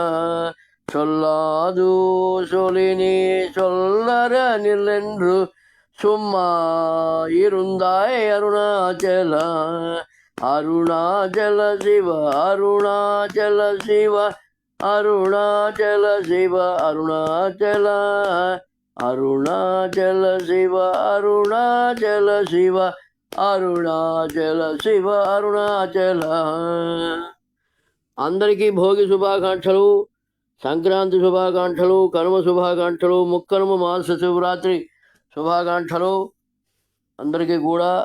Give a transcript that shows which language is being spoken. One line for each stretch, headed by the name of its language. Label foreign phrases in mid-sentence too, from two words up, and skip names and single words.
Tamil: சொல்லாது சொலினி சொல்லற நில்லென்று சும்மா இருந்தாய் அருணாச்சலா. அருணாச்சல சிவ அருணாச்சல சிவ அருணாச்சல சிவ அருணாச்சலா. அருணாச்சல சிவ அருணாச்சல சிவ అరుణాచల శివ అరుణాచల.
Telugu: అందరికీ భోగి శుభాకాంక్షలు, సంక్రాంతి శుభాకాంక్షలు, కనుమ శుభాకాంక్షలు, ముక్కనుమ మాస శివరాత్రి శుభాకాంక్షలు అందరికీ కూడా.